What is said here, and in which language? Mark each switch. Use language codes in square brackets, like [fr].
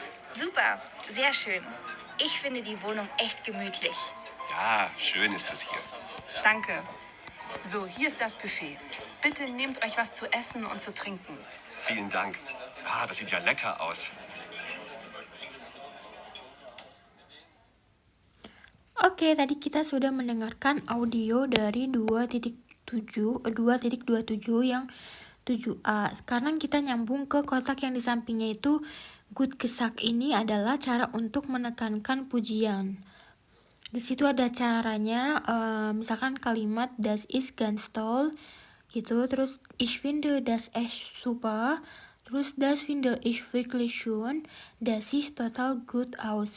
[de] Super, sehr schön. Ich finde die Wohnung echt gemütlich. Ja, schön ist es hier. Danke. So, hier ist das Buffet. Bitte nehmt euch was zu essen und zu trinken. Vielen Dank. Ah, das sieht ja lecker aus. [id] Oke, tadi kita sudah mendengarkan audio dari 2.27 yang 7A. Sekarang kita nyambung ke kotak yang di sampingnya itu. [de] Gut gesagt [id] ini adalah cara untuk menekankan pujian. Di situ ada caranya, misalkan kalimat [de] das ist ganz toll [id] gitu, terus [de] ich finde das echt super, [id] terus [de] das finde ich wirklich schön, das sieht total gut aus.